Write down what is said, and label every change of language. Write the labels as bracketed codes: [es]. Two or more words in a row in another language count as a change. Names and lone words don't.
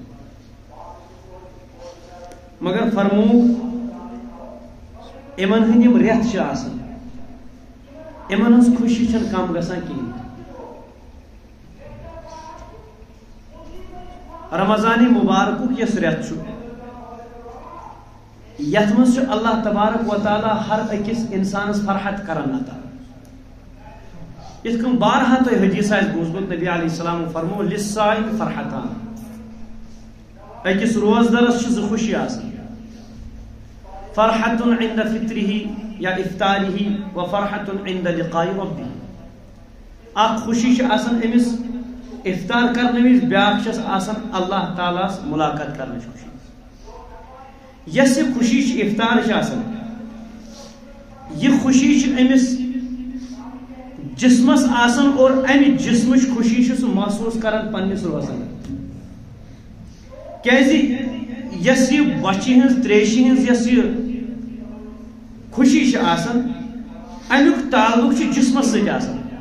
[ks] مگر فرمو امن ہندیم ریت چھ آسن امن ہنز خوشی چھن کم گژھان کہین رمضان مبارکک یس ریت چھ یت من اللہ [ar] تبارک و تعالی [ks] ہر اکس انسانس فرحت کران عطا یتھ کن بارہا تو حدیث آس بوزمت نبی علیہ السلام فرمو [ar] للصائم فرحتان [ks] اکس روزدرس چھ زٕ خوشی آسان [ar] فرحت عند فطره یا افطاره و فرحت عند لقاء ربه [ks] اخ خوشی چھ آسان امس افطار کرنے وز بیاکھ چھس آسان اللہ تعالیٰ ملاقات کرنے خوشی یس خوشی چھ افطار چھ آسان یہ خوشی چھ امس جسمس آسن اور امی جسمچ خوشی سہ محسوس کران پنس روزن کیازِ یس یہ بچی ہز تریشی ہز یس یہ خوشی آسن امیک تعلق جسمس ست آسن